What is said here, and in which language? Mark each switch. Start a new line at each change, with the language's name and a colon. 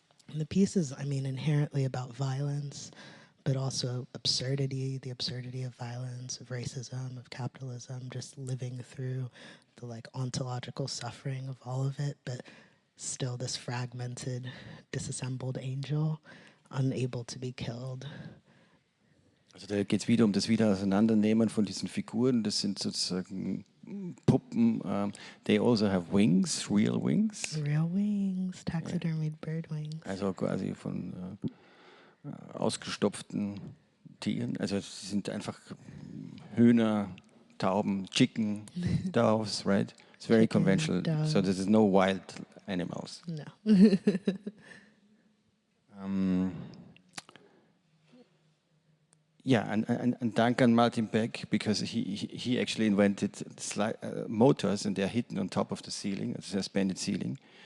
English: And the piece is, inherently about violence, but also absurdity, the absurdity of violence, of racism, of capitalism, just living through the like ontological suffering of all of it, but still this fragmented, disassembled angel, unable to be killed.
German: Also da geht es wieder um das Wiederauseinandernehmen von diesen Figuren. Das sind sozusagen Puppen.
English: They also have wings, real wings. Real wings, taxidermied bird wings.
German: Also quasi von ausgestopften Tieren. Also es sind einfach Hühner, Tauben, chicken, doves, right?
English: It's very Chicken, conventional. doves. So there's no wild animals. No. Yeah, and dank an Martin Beck, because he actually invented motors, and they're hidden on top of the ceiling, a suspended ceiling.